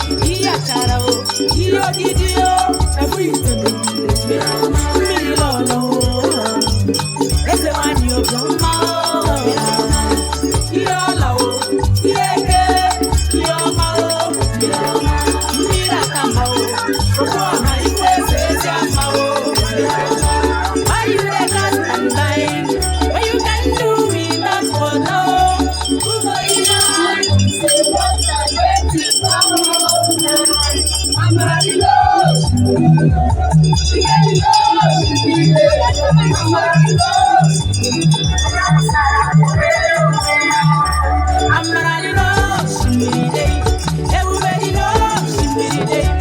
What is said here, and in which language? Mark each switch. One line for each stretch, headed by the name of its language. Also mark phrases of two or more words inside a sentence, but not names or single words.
Igbo: Ihe achara o, ihe ogidi o, ebu ite mmiri lọlọ o. Eze nwanyị obiọma o. Ihe ọla o, ihe eke, ihe ọma o. Mmiri atama o, okwu ọha ikwu eze ezi ama o.
Nigerian Pidgin: Why you dey cast and bind? What you can do without water o? Who go deny you say water get the power of life?
Igbo: Amara dị n'osimiri. Ike dị n'osimiri. Amara dị n'osimiri. Amara dị n'osimiri. Ebube dị n'osimiri.